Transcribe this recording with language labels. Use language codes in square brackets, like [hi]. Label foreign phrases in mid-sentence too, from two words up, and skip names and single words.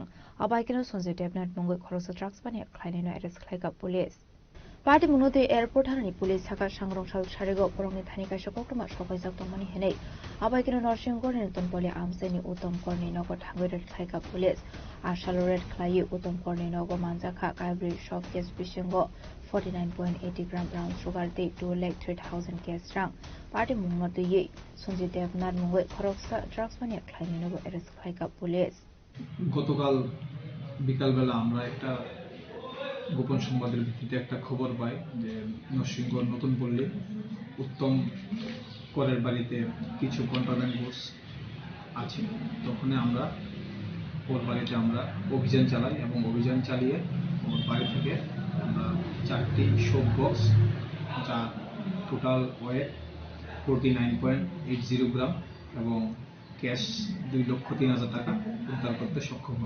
[trp] आबाइकिनो संजय देवनाथ मंगै खरस ड्राग्स पानि ख्लाइनायनो एरेस्ट ख्लाइगा पुलिस पार्टी मुनोते एयारपोर्ट थानानि पुलिस थाका सांग्रंसाल सारिगो परंनि थानि काइसा कक्टुमा सफाइजाक दंमानि हेनै आबाइकिनो नरसिंगरनि नतन पले आमसाइनि उत्तमकरनि नगर थांगैरेट ख्लाइगा पुलिस आशालोरेट ख्लाइ उत्तमकरनि नगर मानजाका काइब्रि शॉप केस बिसिंगो 49.80 ग्राम [en] brown sugar [trp] दे 2,03,000 कैश रां पार्टी मुंगते ये संजय देवनाथ मुंगै खरकसा ड्राग्स पानि ख्लाइनायनो एरेस्ट ख्लाइगा पुलिस [bn] গতকাল বিকালবেলা আমরা একটা গোপন সংবাদের ভিত্তিতে একটা খবর পাই যে নরসিংগড় নতুন পল্লী উত্তম করের বাড়িতে কিছু [en] contraband goods [bn] আছে। তখন আমরা ওর বাড়িতে আমরা অভিযান চালাই এবং অভিযান চালিয়ে ওর বাড়ি থেকে আমরা 4টি শোক বক্স যা [en] total weight [bn] 49.80 গ্রাম এবং ক্যাশ 2,03,000 টাকা উদ্ধার করতে সক্ষম হয়।